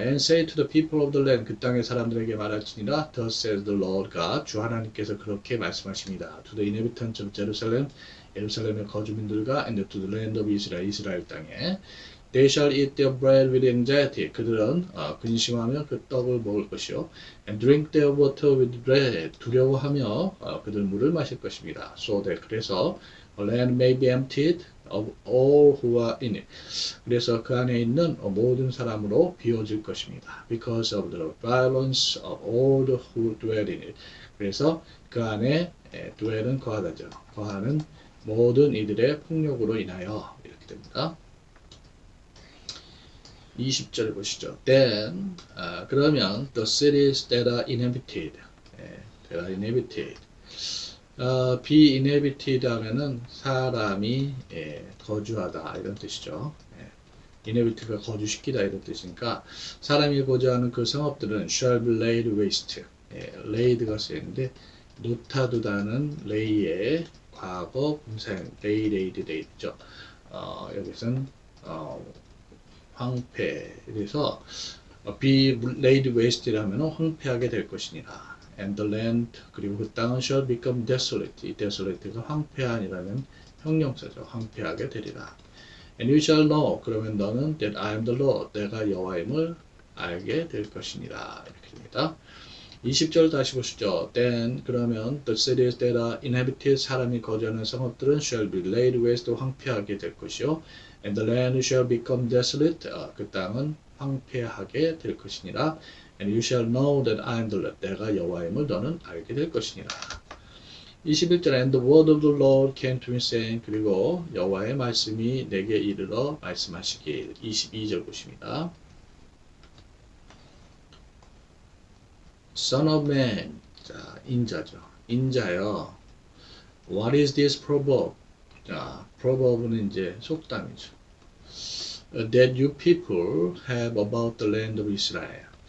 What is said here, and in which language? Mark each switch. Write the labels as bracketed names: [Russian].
[English] And say to the people of the land [Korean] 그 땅의 사람들에게 말할지니라. [English] Thus says the Lord God [Korean] 주 하나님께서 그렇게 말씀하십니다. [English] To the inhabitants of Jerusalem [Korean] 예루살렘의 거주민들과 [English] and to the land of Israel [Korean] 이스라엘 땅에 [English] They shall eat their bread with anxiety. [Korean] 그들은 근심하며 그 떡을 먹을 것이요. [English] And drink their water with dread. [Korean] 두려워하며 그들 물을 마실 것입니다. [English] So that [Korean] 그래서 [English] land may be emptied of all who are in it. [Korean] 그래서 그 안에 있는 모든 사람으로 비워질 것입니다. [English] Because of the violence of all who dwell in it. [Korean] 그래서 그 안에 dwell은 거하다죠. 거하는 모든 이들의 폭력으로 인하여 이렇게 됩니다. 20절 보시죠. [English] Then [Korean] 그러면 [English] the cities that are inhabited, that are inhabited, be inhabited [Korean] 하면은 사람이 거주하다 이런 뜻이죠. inhabit가 거주시키다 이런 뜻이니까 사람이 거주하는 그 성읍들은 [English] shall be laid waste. [Korean] laid가 쓰이는데 놓다두다는 lay의 과거 분사형 lay laid laid죠. 여기서는 황폐. 그래서 be laid waste라면 황폐하게 될 것이니라. [English] And the land [Korean] 그리고 그 땅은 [English] shall become desolate. [Korean] 이 desolate가 황폐한이라는 형용사죠. 황폐하게 되리라. [English] And you shall know. [Korean] 그러면 너는 [English] that I am the Lord. [Korean] 내가 여호와임을 알게 될 것이니라. 이렇게 됩니다. 20절 다시 보시죠. [English] Then [Korean] 그러면 [English] the cities that are inhabited [Korean] 사람이 거주하는 성읍들은 [English] shall be laid waste [Korean] 황폐하게 될 것이요. [English] And the land shall become desolate. [Korean] 그 땅은 황폐하게 될 것이니라. [English] And you shall know that I am the Lord. [Korean] 내가 여호와임을 너는 알게 될 것이니라. 21절 [English] And the word of the Lord came to me saying [Korean] 그리고 여호와의 말씀이 내게 이르러 말씀하시길. 22절 보십니다. [English] Son of man. [Korean] 자, 인자죠. 인자여. [English] What is this proverb? [Korean] 자, proverb는 이제 속담이죠. [English] That you people have about the land of Israel.